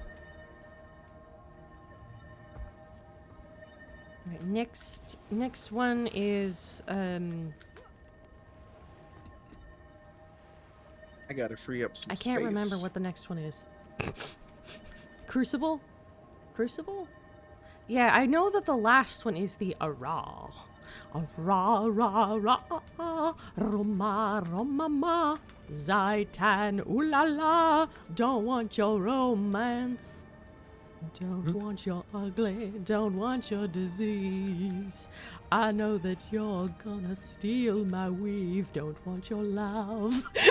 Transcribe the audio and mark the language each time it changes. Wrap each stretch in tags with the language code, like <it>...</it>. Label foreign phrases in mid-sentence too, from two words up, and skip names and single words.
<en>All right, next one is I gotta free up some I can't remember space. what the next one is. Crucible? Crucible? Yeah, I know that the last one is the Ara. Ara, ra, ra, roma, roma, ma. Zaitan, ooh la la. Don't want your romance. Don't want your ugly. Don't want your disease. I know that you're gonna steal my weave. Don't want your love.</en>